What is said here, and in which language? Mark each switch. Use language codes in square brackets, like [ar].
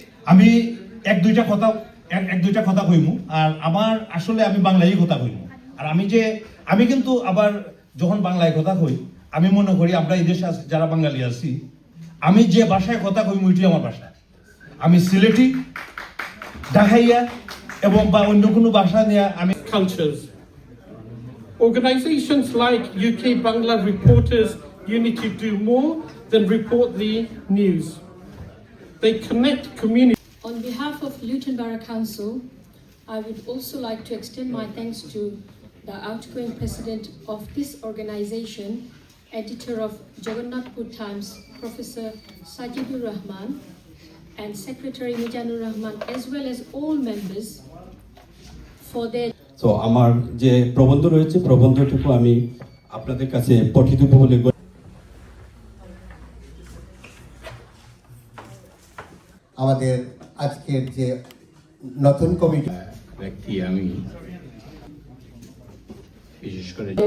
[bn] আমি এক দুইটা কথা কইমু, আর আমার আসলে আমি বাংলায় কথা কইমু, আর আমি কিন্তু আবার যখন বাংলায় কথা কই আমি মনে করি আমরা এই দেশে যারা বাঙালি আছি, আমি যে ভাষায় কথা কইমু এটি আমার ভাষা, আমি সিলেটি, ঢাকাইয়া এবং বা অন্য কোনো ভাষা নিয়ে আমি [en] cultures. Organizations like UK Bangla Reporters Unity do more than report the news. They connect communities. On behalf of Luton Borough Council, I would also like to extend my thanks to the outgoing president of this organization, editor of Jagannathpur Times, Professor Sajibur Rahman, and Secretary Mijanur Rahman, as well as all members for their... [bn] So, আমার যে প্রবন্ধ রয়েছে প্রবন্ধটুকু আমি আপনাদের কাছে পঠিত বলে আমাদের আজকের যে নতুন কমিটি ব্যক্তি আমি বিশেষ করে